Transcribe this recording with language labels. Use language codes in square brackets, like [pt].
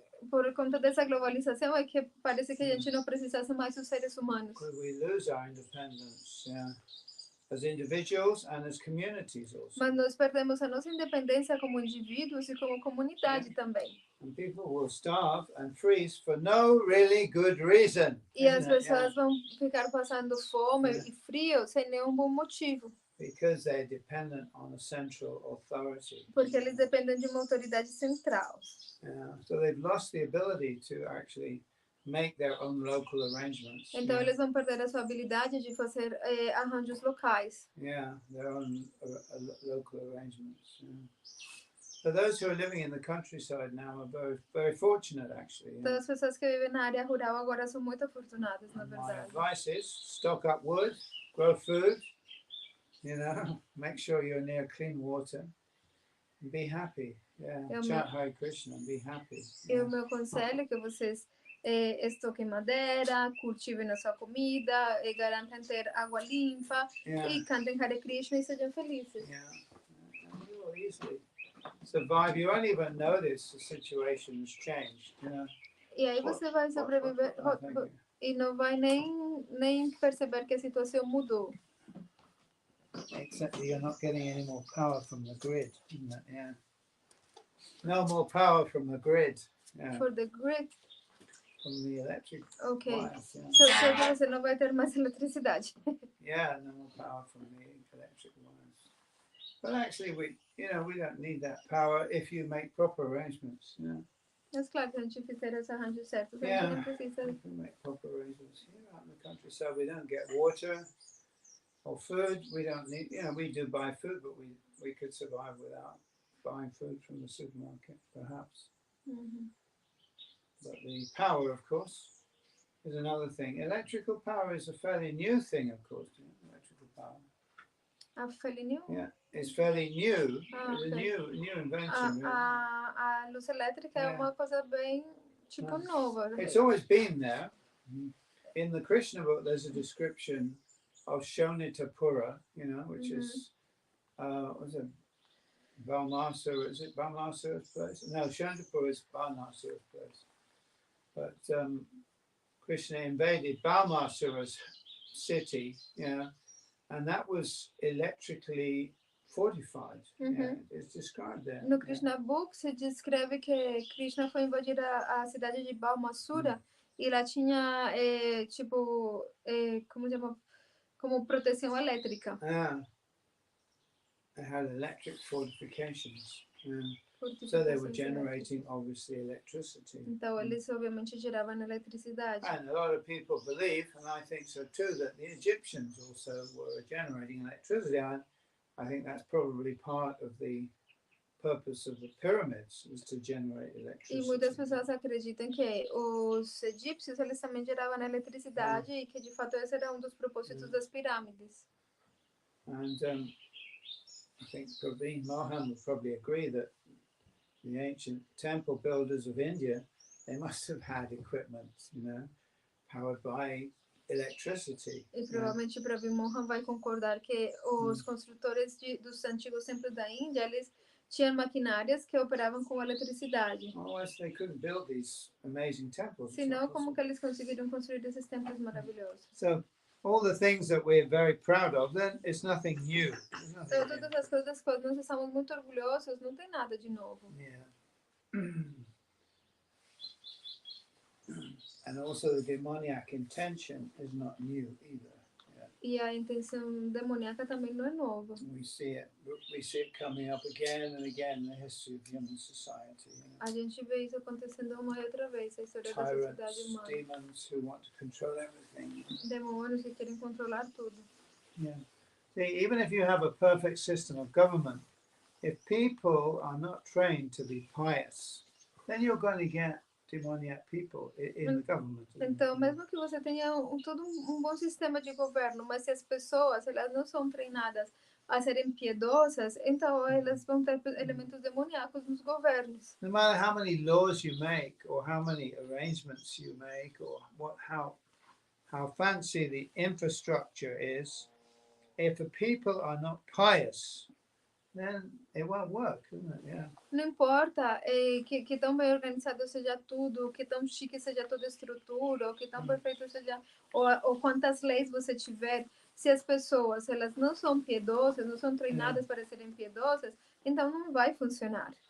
[pt] Por conta dessa globalização é que parece que a gente não precisasse mais dos seres humanos. [en] Could we lose our independence? Yeah. As individuals and as communities also. [pt] Mas nós perdemos a nossa independência como indivíduos e como comunidade também. [en] And people will starve and freeze for no really good reason. [pt] E as pessoas vão ficar passando fome e frio sem nenhum bom motivo. [en] Because they're dependent on a central authority. [pt] Porque eles dependem de uma autoridade central. [en] So they've lost the ability to actually make their own local arrangements. [pt] Então eles vão perder a sua habilidade de fazer arranjos locais. [en] Yeah, their own local arrangements. Yeah. So those who are living in the countryside now are very, very fortunate, actually. [pt] Então as pessoas que vivem na área rural agora são muito afortunadas, na verdade. [en] My advice is stock up wood, grow food. You know, make sure you're near clean water, and be happy. Yeah, chant Hare Krishna and be happy. [pt] E o meu conselho é que vocês estoquem madeira, cultivem a sua comida, e garantem ter água limpa, e cantem Hare Krishna e sejam felizes. [en] Yeah, and you will easily survive. You won't even notice the situation's changed. You know. [pt] E aí você vai sobreviver e não vai nem perceber que a situação mudou. [en] Except you're not getting any more power from the grid, isn't it? Yeah. No more power from the grid. Yeah. For the grid? From the electric wires. Yeah. [pt] So você não vai ter mais eletricidade. [en] Yeah, no more power from the electric wires. But actually, we don't need that power if you make proper arrangements. Yeah. [pt] Mas claro, se a gente fizer esse arranjo certo, a gente não precisa. [en] We can make proper arrangements here out in the countryside. We don't get water. Or food, we don't need, we do buy food, but we could survive without buying food from the supermarket, perhaps. But the power, of course, is another thing. Electrical power is a fairly new thing, of course. Electrical power. Fairly new? Yeah, it's fairly new. It's a new invention. [pt] A luz elétrica é uma coisa bem, nova. [en] It's always been there. In the Krishna book, there's a description of Shonitapura, which is, was it Balmasura? Is it Balmasura's place? No, Shantapura is Balmasura's place. But Krishna invaded Balmasura's city, and that was electrically fortified. Uhum. Yeah, it's described there. [pt] No Krishna Book se descreve que Krishna foi invadir a cidade de Balmasura e lá tinha, tipo, como chama? Como proteção elétrica. [en] They had electric fortifications. So they were [pt] Fortificações [en] generating, [pt] elétricas. [en] obviously, electricity. [pt] Então eles obviamente geravam eletricidade. [en] And a lot of people believe, and I think so too, that the Egyptians also were generating electricity. And I think that's probably part of the purpose of the pyramids, was to generate [pt] E [en] electricity. [pt] muitas pessoas acreditam que os egípcios eles também geravam eletricidade e que de fato esse era um dos propósitos das pirâmides. [en] And I think Praveen Mohan would probably agree that the ancient temple builders of India, they must have had equipment, powered by electricity. [pt] E provavelmente Praveen Mohan vai concordar que os construtores dos antigos templos da Índia, eles tinham maquinárias que operavam com eletricidade. [en] Otherwise, they couldn't build these amazing temples. [pt] Senão, como que eles conseguiram construir esses templos maravilhosos? [en] So, all the things that we're very proud of, then it's nothing new. [pt] Então, todas as coisas das quais nós estamos muito orgulhosos, não tem nada de novo. [en] Yeah. And also the demoniac intention is not new either. [pt] E a intenção demoníaca também não é nova. [en] We see it coming up again and again in the history of human society. [pt] A gente vê isso acontecendo uma e outra vez, a história da sociedade [en] Tyrants, [pt] humana. [en] demons who want to control everything. [pt] Demônios que querem controlar tudo. [en] Yeah. See, even if you have a perfect system of government, if people are not trained to be pious, then you're going to get demoniac people in the government. [pt] Então, mesmo que você tenha todo um bom sistema de governo, mas se as pessoas elas não são treinadas a serem piedosas, então elas vão ter elementos demoníacos nos governos. [en] No matter how many laws you make, or how many arrangements you make, or how fancy the infrastructure is, if the people are not pious, then it won't work, isn't it? Yeah. [pt] Não importa que tão bem organizado seja tudo, que tão chique seja toda a estrutura, ou que tão perfeito seja, ou quantas leis você tiver, se as pessoas elas não são piedosas, não são treinadas para serem piedosas, então não vai funcionar.